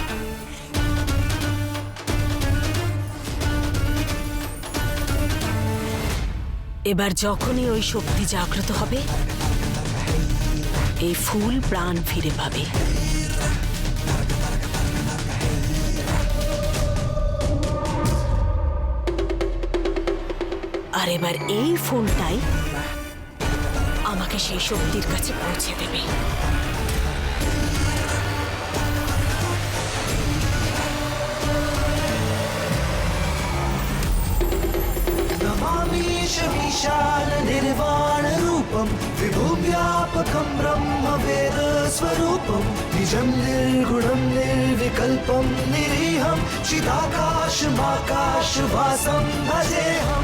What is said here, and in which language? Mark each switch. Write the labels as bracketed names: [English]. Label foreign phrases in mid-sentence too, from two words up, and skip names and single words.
[Bangla] এবার যখনই ওই শক্তি জাগ্রত হবে, এই ফুল প্রাণ ফিরে পাবে। আর এবার এই ফুলটাই আমাকে সেই শক্তির কাছে পৌঁছে দেবে। [Sanskrit] नमामीश विशाल निर्वाण रूपम विभुव्यापकं ब्रह्म वेद स्वरूपम निजं निर्गुणं निर्विकल्पं निरीहं चिदाकाशमाकाश वासं भजेहम्।